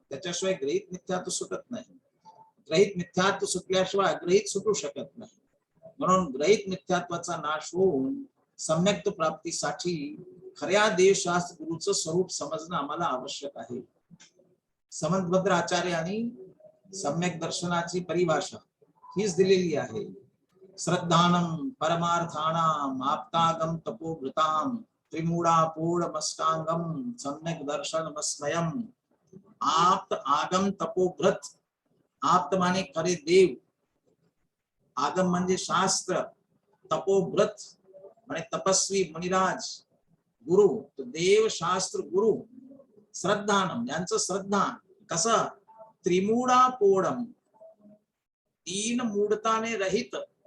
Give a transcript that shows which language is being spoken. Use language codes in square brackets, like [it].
[mr] त्याच्याशिवाय ग्रहित मिथ्यात्व सुटत नाही. ग्रहित मिथ्यात्व सुटल्याशिवाय अग्रहित सुटू शकत नाही. म्हणून ग्रहित मिथ्यात्वाचा नाश होऊन सम्यक्त प्राप्तीसाठी खऱ्या देवशास्त्र गुरुचं स्वरूप समजणं आम्हाला आवश्यक आहे. समंतभद्र आचार्यांनी सम्यक दर्शनाची परिभाषा हीच दिलेली आहे. [sa] श्रद्धानम परमार्थानाम आप्तागम तपोभृताम त्रिमूढापूर्णमष्टांगम सम्यक दर्शनमस्मयम. आप्त आगम तपोभृत. [mr] आप्त माने खरे देव, आगम म्हणजे शास्त्र, तपोभृत म्हणजे तपस्वी मुनिराज, गुरु तो देव शास्त्र गुरु. श्रद्धानम यांचं श्रद्धा कसं, त्रिमूढापूर्णम 3 मूढताने रहित.